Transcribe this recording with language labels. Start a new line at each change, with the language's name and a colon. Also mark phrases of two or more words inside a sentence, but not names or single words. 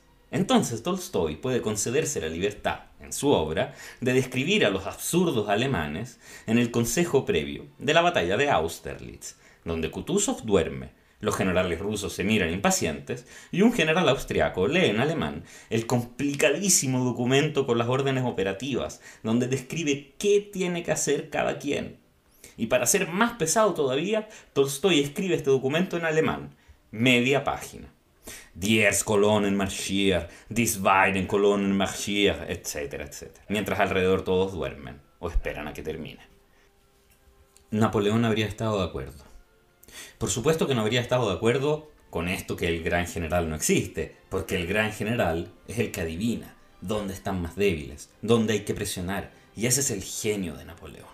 Spanish: Entonces Tolstói puede concederse la libertad, en su obra, de describir a los absurdos alemanes en el consejo previo de la batalla de Austerlitz, donde Kutuzov duerme, los generales rusos se miran impacientes y un general austriaco lee en alemán el complicadísimo documento con las órdenes operativas, donde describe qué tiene que hacer cada quien. Y para ser más pesado todavía, Tolstói escribe este documento en alemán, media página.
German: Die Kolonnen marschieren, die zweiten Kolonnen marschieren,
Spanish: etcétera, etcétera. Mientras alrededor todos duermen o esperan a que termine. Napoleón habría estado de acuerdo. Por supuesto que no habría estado de acuerdo con esto que el gran general no existe, porque el gran general es el que adivina dónde están más débiles, dónde hay que presionar, y ese es el genio de Napoleón.